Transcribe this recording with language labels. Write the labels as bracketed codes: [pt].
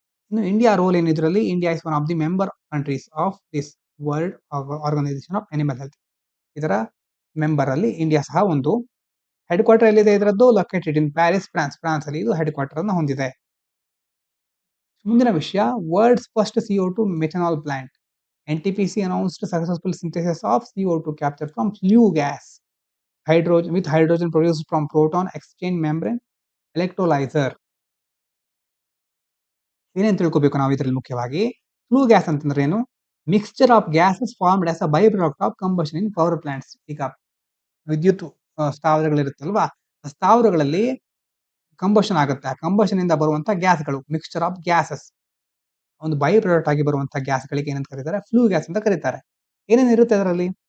[kn] ಇನ್ನು India roll ಏನು ಇದರಲ್ಲಿ? [en] India is one of the member countries of this world organisation of animal health. [kn] ಇದರ member ಅಲ್ಲಿ India ಸಹ ಒಂದು. ಹೆಡ್ ಕ್ವಾರ್ಟರ್ ಎಲ್ಲಿದೆ ಇದರದ್ದು? ಲೊಕೇಟೆಡ್ ಇನ್ ಪ್ಯಾರಿಸ್, ಫ್ರಾನ್ಸ್ ಅಲ್ಲಿ ಇದು ಹೆಡ್ ಕ್ವಾರ್ಟರ್ ಅನ್ನು ಹೊಂದಿದೆ. ಮುಂದಿನ ವಿಷಯ world's first CO2 methanol plant. [en] NTPC announced successful synthesis of CO2 captured from flue gas, hydrogen produced from proton exchange membrane electrolyzer. [kn] ಏನೇನು ತಿಳ್ಕೋಬೇಕು ನಾವು ಇದರಲ್ಲಿ ಮುಖ್ಯವಾಗಿ? ಫ್ಲೂ ಗ್ಯಾಸ್ ಅಂತಂದ್ರೆ ಏನು? [en] Mixture of gases formed as a by product of combustion in power plants. [kn] ಈಗ ವಿದ್ಯುತ್ ಸ್ಥಾವರಗಳಿರುತ್ತಲ್ವಾ, ಆ ಸ್ಥಾವರಗಳಲ್ಲಿ ಕಂಬಷನ್ ಆಗುತ್ತೆ. ಆ ಕಂಬಷನ್ ಇಂದ ಬರುವಂತ ಗ್ಯಾಸ್ಗಳು ಮಿಕ್ಸ್ಚರ್ ಆಫ್ ಗ್ಯಾಸಸ್, ಒಂದು ಬೈ ಪ್ರಾಡಕ್ಟ್ ಆಗಿ ಬರುವಂತಹ ಗ್ಯಾಸ್ಗಳಿಗೆ ಏನಂತ ಕರೀತಾರೆ? ಫ್ಲೂ ಗ್ಯಾಸ್ ಅಂತ ಕರೀತಾರೆ. ಏನೇನು ಇರುತ್ತೆ ಅದರಲ್ಲಿ?